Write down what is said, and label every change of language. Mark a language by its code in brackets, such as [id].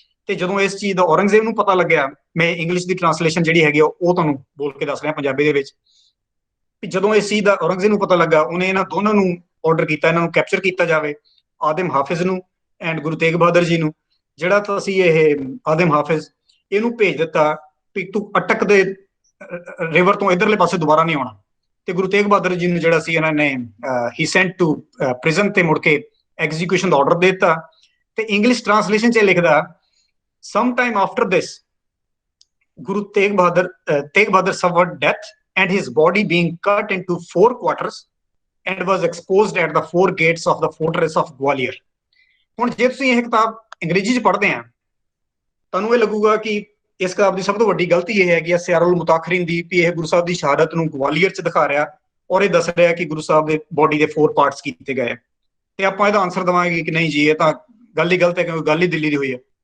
[pa] ਤੇ ਜਦੋਂ ਇਸ ਚੀਜ਼ ਦਾ ਔਰੰਗਜ਼ੇਬ ਨੂੰ ਪਤਾ ਲੱਗਿਆ, ਮੈਂ ਇੰਗਲਿਸ਼ ਦੀ ਟ੍ਰਾਂਸਲੇਸ਼ਨ ਜਿਹੜੀ ਹੈਗੀ ਉਹ ਤੁਹਾਨੂੰ ਬੋਲ ਕੇ ਦੱਸ ਰਿਹਾ ਪੰਜਾਬੀ ਦੇ ਵਿੱਚ, ਜਦੋਂ ਇਸ ਚੀਜ਼ ਦਾ ਔਰੰਗਜ਼ੇਬ ਨੂੰ ਪਤਾ ਲੱਗਾ, ਉਹਨੇ ਇਹਨਾਂ ਦੋਨਾਂ ਨੂੰ ਆਰਡਰ ਕੀਤਾ ਇਹਨਾਂ ਨੂੰ ਕੈਪਚਰ ਕੀਤਾ ਜਾਵੇ, ਆਦਮ ਹਾਫਿਜ਼ ਨੂੰ ਐਂਡ ਗੁਰੂ ਤੇਗ ਬਹਾਦਰ ਜੀ ਨੂੰ। ਜਿਹੜਾ ਤਾਂ ਸੀ ਇਹ ਆਦਮ ਹਾਫਿਜ਼, ਇਹਨੂੰ ਭੇਜ ਦਿੱਤਾ ਵੀ ਤੂੰ ਅਟਕ ਦੇ ਰਿਵਰ ਤੋਂ ਇਧਰਲੇ ਪਾਸੇ ਦੁਬਾਰਾ ਨਹੀਂ ਆਉਣਾ। ਤੇ ਗੁਰੂ ਤੇਗ ਬਹਾਦਰ ਜੀ ਨੂੰ ਜਿਹੜਾ ਸੀ ਇਹਨਾਂ ਨੇ ਹੀ [en] sent to prison [pa] ਤੇ ਮੁੜ ਕੇ ਐਗਜ਼ੀਕਿਊਸ਼ਨ ਦਾ ਆਰਡਰ ਦੇ ਦਿੱਤਾ। ਤੇ ਇੰਗਲਿਸ਼ ਟ੍ਰਾਂਸਲੇਸ਼ਨ 'ਚ ਲਿਖਦਾ, [en] Some time after this Guru Tegh Bahadur suffered death and his body being cut into 4 quarters and was exposed at the 4 gates of the fortress of Gwalior। [pa] ਹੁਣ ਜੇ ਤੁਸੀਂ ਇਹ ਕਿਤਾਬ ਅੰਗਰੇਜ਼ੀ 'ਚ ਪੜ੍ਹਦੇ ਆ, ਤੁਹਾਨੂੰ ਇਹ ਲੱਗੂਗਾ ਕਿ ਇਸ ਕਿਤਾਬ ਦੀ ਸਭ ਤੋਂ ਵੱਡੀ ਗਲਤੀ ਇਹ ਹੈਗੀ ਆ ਸਿਆਰੁਲ ਮੁਤਾਖਰੀਨ ਦੀ, ਵੀ ਇਹ ਗੁਰੂ ਸਾਹਿਬ ਦੀ ਸ਼ਹਾਦਤ ਨੂੰ ਗਵਾਲੀਅਰ 'ਚ ਦਿਖਾ ਰਿਹਾ ਔਰ ਇਹ ਦੱਸ ਰਿਹਾ ਕਿ ਗੁਰੂ ਸਾਹਿਬ ਦੇ ਬੋਡੀ ਦੇ 4 ਪਾਰਟਸ ਕੀਤੇ ਗਏ। ਤੇ ਆਪਾਂ ਇਹਦਾ ਆਨਸਰ ਦੇਵਾਂਗੇ ਕਿ ਨਹੀਂ ਜੀ ਇਹ ਤਾਂ ਗੱਲ ਹੀ ਗਲਤ ਹੈ, ਕਿਉਂਕਿ ਗੱਲ ਹੀ ਦਿੱਲੀ ਦੀ ਹੋਈ ਹੈ।